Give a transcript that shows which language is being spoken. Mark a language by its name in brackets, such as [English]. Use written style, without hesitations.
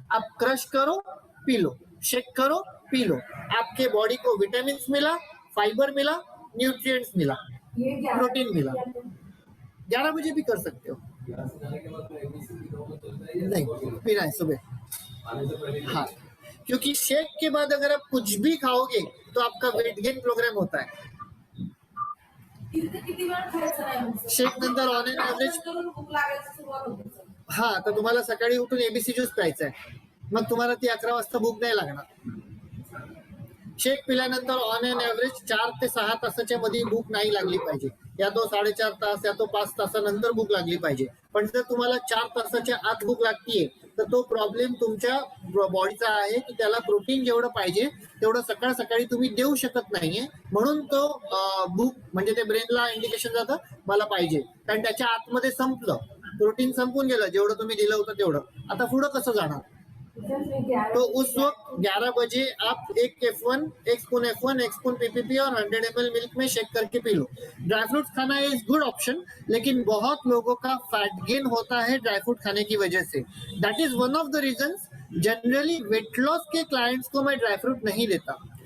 [Hindi] आप क्रश करो, P low, shake करो, पी लो। आपके बॉडी को विटामिन मिला, फाइबर मिला, न्यूट्रिएंट्स मिला, ये क्या प्रोटीन मिला। 11 बजे भी कर सकते हो, नहीं पीना है सुबह। हाँ, क्योंकि शेक के बाद अगर आप कुछ भी खाओगे तो आपका वेट गेन प्रोग्राम होता है। [Marathi] किती वेळ खायचं नाही म्हणजे. शेक नंतर ऑन एन ऍव्हरेज, करून भूक लागायची सुरुवात होते सर. हा, तर तुम्हाला सकाळी उठून एबीसी ज्यूस प्यायचा आहे, मग तुम्हाला ती 11 वाजता भूक नाही लागणार। शेक पिल्यानंतर ऑन एन ऍव्हरेज 4 ते 6 तासाच्या मध्ये भूक नाही लागली पाहिजे, या तो 4.5 तास, या तो 5 तासानंतर भूक लागली पाहिजे। पण जर तुम्हाला 4 तासाच्या आत भूक लागतीये तर तो प्रॉब्लेम तुमच्या बॉडीचा आहे की त्याला प्रोटीन जेवढं पाहिजे तेवढं सकाळ सकाळी तुम्ही देऊ शकत नाहीये, म्हणून तो भूक म्हणजे ते ब्रेनला इंडिकेशन जातं मला पाहिजे, कारण त्याच्या आतमध्ये संपलं, प्रोटीन संपून गेलं, जेवढं तुम्ही दिलं होतं तेवढं, आता पुढं कसं जाणार। [Hindi] तो उस वक्त 11 बजे आप 1 F1, 1 spoon F1, 1 spoon PPP और 100 ml मिल्क में शेक करके पी लो। ड्राई फ्रूट खाना इज गुड ऑप्शन, लेकिन बहुत लोगों का फैट गेन होता है ड्राई फ्रूट खाने की वजह से। [English] that is one of the reasons [Hindi] generally weight loss के क्लाइंट्स को मैं ड्राई फ्रूट नहीं देता।